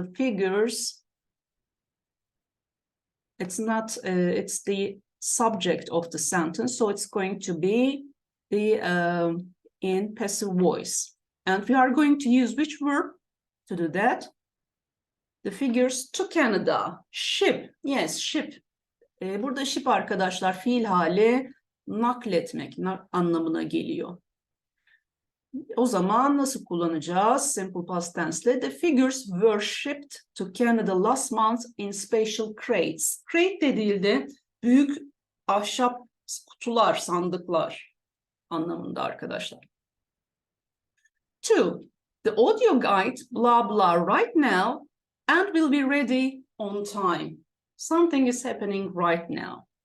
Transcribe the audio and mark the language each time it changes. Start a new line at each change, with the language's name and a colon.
English: The figures, it's not, it's the subject of the sentence, so it's going to be the in passive voice. And we are going to use which verb to do that? The figures to Canada. Ship. Yes, ship.
Turkish: Burada ship arkadaşlar fiil hali nakletmek anlamına geliyor. O zaman nasıl kullanacağız? Simple past tense'le.
English: The figures were shipped to Canada last month in spatial crates.
Turkish: Crate dediğinde büyük ahşap kutular, sandıklar anlamında arkadaşlar.
English: 2. The audio guide, blah, blah, right now and will be ready on time. Something is happening right now.